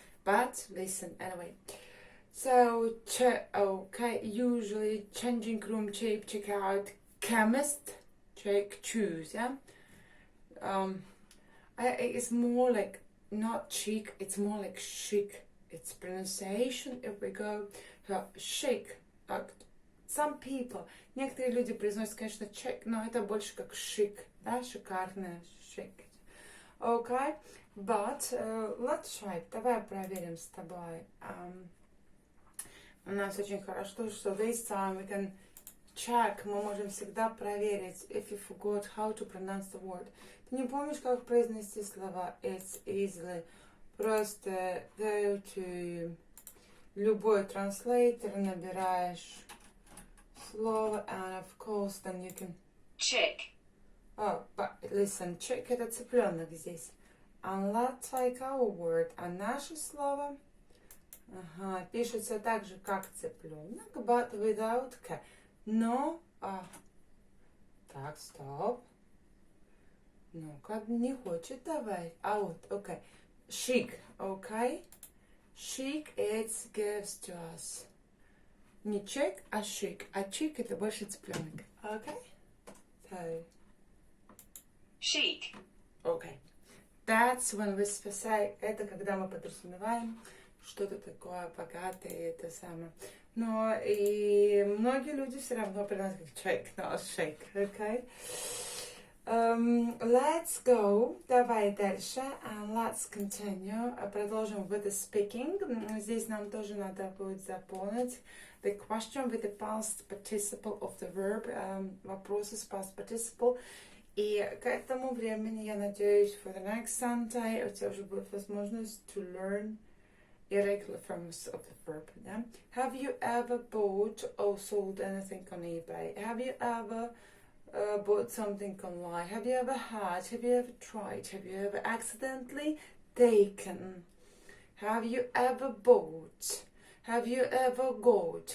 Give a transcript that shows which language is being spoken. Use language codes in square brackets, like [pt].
[en] But, listen, anyway. So, okay, usually changing room, cheap, checkout, chemist, check, choose, yeah? It's more like, not chic, it's more like chic. It's pronunciation, if we go, chic. [ru] Some people, некоторые люди произносят, конечно, check, но это больше как шик, да, шикарно, chic. [en] Okay, but let's try it. [ru] Давай проверим с тобой. У нас очень хорошо, что [en] this time we can check, [ru] мы можем всегда проверить, [en] if you forgot how to pronounce the word. [ru] Ты не помнишь, как произнести слова? [en] It's easily. [ru] Просто [en] go to любой translator, [ru] набираешь слово, [en] and of course then you can... Chick. Oh, but listen, chick [ru] это цыпленок здесь. [en] And let's like our word. [ru] А наше слово, пишется так же, как цыпленок, [en] but without k. [ru] Но, так, стоп. Ну-ка, не хочет давай. Вот, окей. Chic, окей. [en] Chic, it gives to us. [ru] Не check, а chic. А chic это больше цыпленок. Окей? So. [en] Chic. Okay. That's when we say, [ru] это когда мы подразумеваем что-то такое богатое, это самое. Но и многие люди все равно произносят как check, но shake, okay? [en] Let's go. [ru] Давай дальше. [en] And let's continue. [ru] Продолжим [en] with the speaking. [ru] Здесь нам тоже надо будет заполнить [en] the question with the past participle of the verb. [ru] Вопросы с past participle. И к этому времени, я надеюсь, [en] for the next Sunday [ru] у тебя уже будет возможность [en] to learn irregular forms of the verb. Yeah? Have you ever bought or sold anything on eBay? Have you ever bought something online? Have you ever had? Have you ever tried? Have you ever accidentally taken? Have you ever bought? Have you ever got?